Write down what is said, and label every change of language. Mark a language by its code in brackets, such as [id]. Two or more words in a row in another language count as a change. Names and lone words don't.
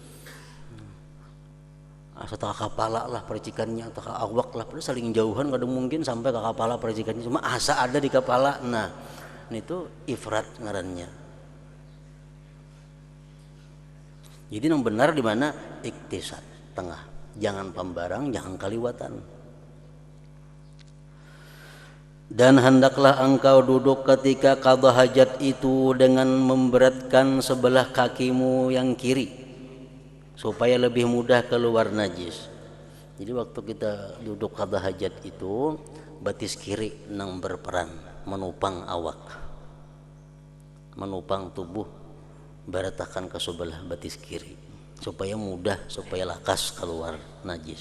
[bjn] Setengah kepala lah percikannya, atau awak lah, padahal saling jauhan kadang mungkin sampai ke kepala percikannya, cuma asa ada di kepala. Nah, itu ifrat ngarannya. Jadi yang benar di mana iktisad, tengah, jangan pembarang, jangan kaliwatan. [id] Dan hendaklah engkau duduk ketika qada hajat itu dengan memberatkan sebelah kakimu yang kiri, supaya lebih mudah keluar najis. [bjn] Jadi waktu kita duduk qada hajat itu, batis kiri nang berperan menopang awak, menopang tubuh, beratakan ke sebelah batis kiri, supaya mudah, supaya lakas keluar najis.